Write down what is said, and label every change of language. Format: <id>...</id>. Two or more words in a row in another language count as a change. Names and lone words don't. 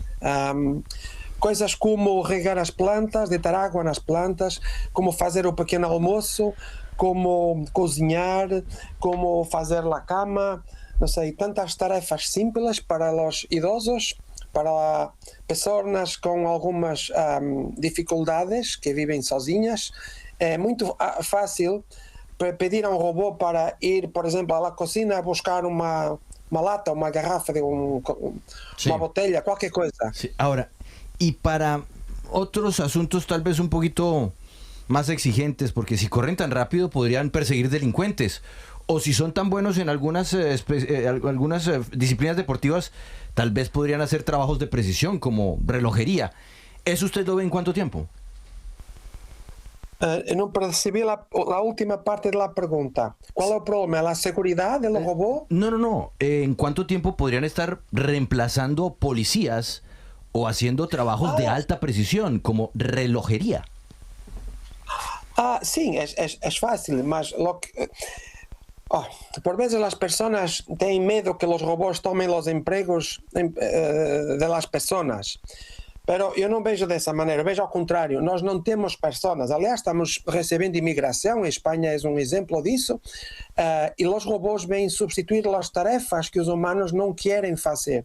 <pt>Coisas como regar as plantas, deitar água nas plantas, como fazer o pequeno almoço, como cozinhar, como fazer a cama, não sei, tantas tarefas simples para os idosos, para pessoas com algumas dificuldades que vivem sozinhas. É muito fácil pedir a um robô para ir, por exemplo, à cozinha buscar uma lata, uma garrafa de uma botella, qualquer coisa.</pt> <es>Sí. Ahora, y para otros asuntos tal vez un poquito más exigentes, porque si corren tan rápido podrían perseguir delincuentes, o si son tan buenos en algunas disciplinas deportivas, tal vez podrían hacer trabajos de precisión como relojería. ¿Eso usted lo ve en cuánto tiempo?</es> <pt>Não percebi a última parte da pergunta. Qual é o problema?</pt> <es>¿La seguridad del robot? No. ¿En cuánto tiempo podrían estar reemplazando policías o haciendo trabajos de alta precisión, como relojería?</es> <pt>Sim, é fácil, mas por vezes as pessoas têm medo que os robôs tomem os empregos das pessoas. Pero eu não vejo dessa maneira, vejo ao contrário, nós não temos pessoas, aliás estamos recebendo imigração, a Espanha é um exemplo disso, e os robôs vêm substituir as tarefas que os humanos não querem fazer.</pt>